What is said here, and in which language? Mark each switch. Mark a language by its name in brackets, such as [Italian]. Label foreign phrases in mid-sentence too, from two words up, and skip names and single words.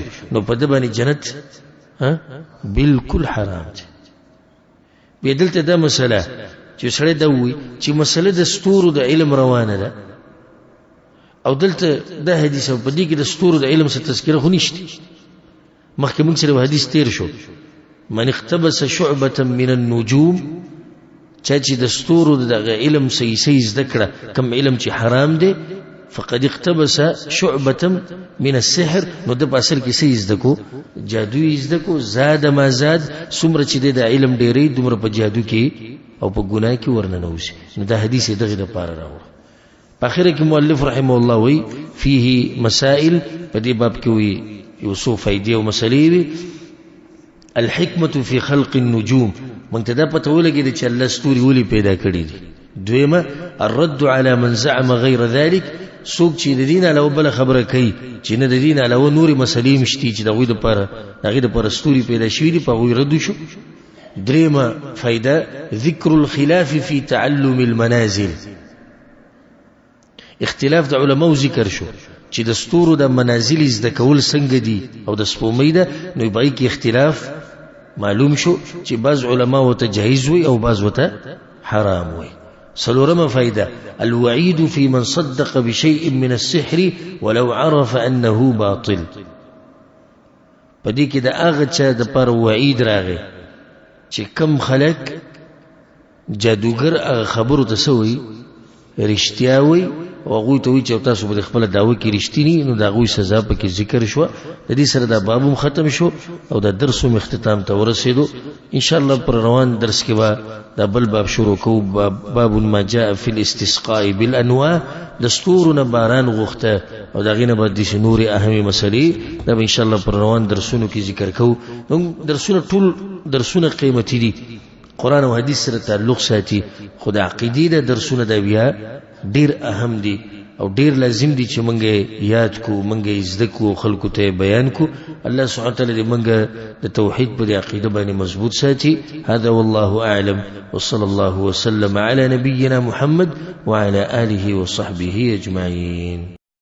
[Pashto] نو په دې باندې جنت بالکل حرام دی. بیا دلته دا مسله چې سړی دا وایي چې مسله د ستورو د علم روانه ده، او دلته دا حدیث په دې کې د ستورو د علم څخه تذکره خو نشته. مخکې موږ سره حدیث تیر شو، [Arabic] من اقتبس شعبة من النجوم، [Pashto] چې د ستورو د علم صحیح زده کړه، کم علم چې حرام دی، [Arabic] فقد اقتبس شعبة من السحر، [Pashto] نو د په اصل کې صحیح زده کو، جادو زده کو. [Arabic] زاد ما زاد، [Pashto] څومره چې د علم ډېرې دومره په جادو کې او په ګناه کې ورننوځي. نو دا حدیث دغه د پاره راوړ. په اخر کې مؤلف رحمه الله وی [Arabic] فيه مسائل، [Pashto] په دې باب کې وی یو څو فائدې او مسلې وی. [Arabic] الحکمة فی خلق النجوم، [Pashto] مونږ ته دا پته ولګېده چې الله ستوري ولې پیدا کړي دي. [Arabic] دویمه الرد على من زعم غیر ذلك، [Pashto] څوک چې د دین علاوه بل خبره کوي چې نه د دین علاوه نورې مسلې مشتي چې دغوی دپاره ستوري پیدا شوي دي، په هغوی رد شو. دریمه فایده [Arabic] ذکر الخلاف فی تعلم المنازل، [Pashto] اختلاف د علماو ذکر شو چې د ستورو د منازل زده کول څنګه دي او د سپومۍ ده. نو بای کې اختلاف معلوم شو چې بعض علما وته جایز وي او بعض وته حرام وي. [Arabic] څلورمه فائده الوعید في من صدق بشيء من السحر ولو عرف انه باطل، [Pashto] پدې کې د هغه چا د پر وعید راغی چې کم خلک جادوګر هغه خبرو ته سوی رښتیا وي، او هغوی ته وایي چې تاسو به خپله دعوه کې رښتینی، نو د هغوی سزا پکې ذکر شوه. د دې سره دا باب هم ختم شو او دا درس هم اختتام ته ورسېدو. انشاءالله پر روان درس کې به دا بل باب شروع کوو، [Arabic] باب ما جاء فی الاستسقاء بالانواع، [Pashto] د ستورو نه باران غوښته او د هغې نه به داسې نورې اهمې مسلې دا به انشاءالله پر روان درسونو کې ذکر کوو. درسونه ټول درسونه قیمتي دي، قرآن او حدیث سره تعلق ساتي. خو د عقیدې د درسونه د بیا ډیر اهم دي او ډیر لازم دي چې مونږه یاد کو، مونږه زده کو، خلکو ته بیان کو. [Arabic] الله سبحانه وتعالى [Pashto] دې مونږه د توحید په عقیده باندې مضبوط ساتي. [Arabic] هذا والله اعلم، وصلى الله وسلم على نبينا محمد وعلى آله وصحبه اجمعين.